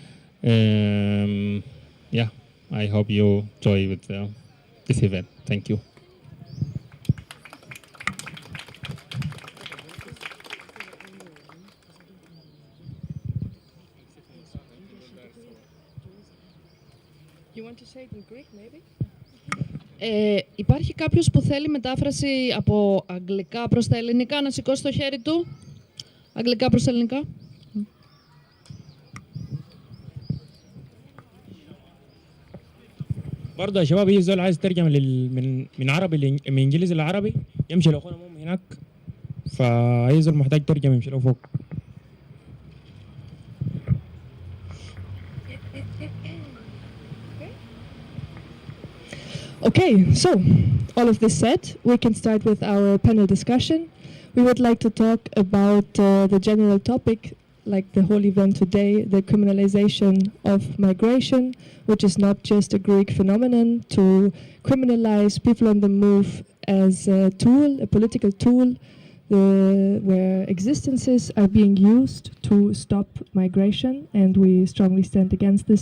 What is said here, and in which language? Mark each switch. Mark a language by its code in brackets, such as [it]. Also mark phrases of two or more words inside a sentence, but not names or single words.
[en] Yeah, I hope you enjoy with this event. Thank you. You want to say it in Greek, maybe? [el] Υπάρχει κάποιος που θέλει μετάφραση από αγγλικά προς τα ελληνικά, να σηκώσει το χέρι του. Αγγλικά προς τα ελληνικά. [ar] برضه يا شباب، يجي زول عايز ترجمة من عربي من انجليزي لعربي، يمشي لاخونا مهم هناك، فأي زول محتاج ترجمة يمشي له فوق. [en] Okay, so all of this said, we can start with our panel discussion. We would like to talk about the general topic, like the whole event today, the criminalization of migration, which is not just a Greek phenomenon, to criminalize people on the move as a tool, a political tool, where existences are being used to stop migration, and we strongly stand against this.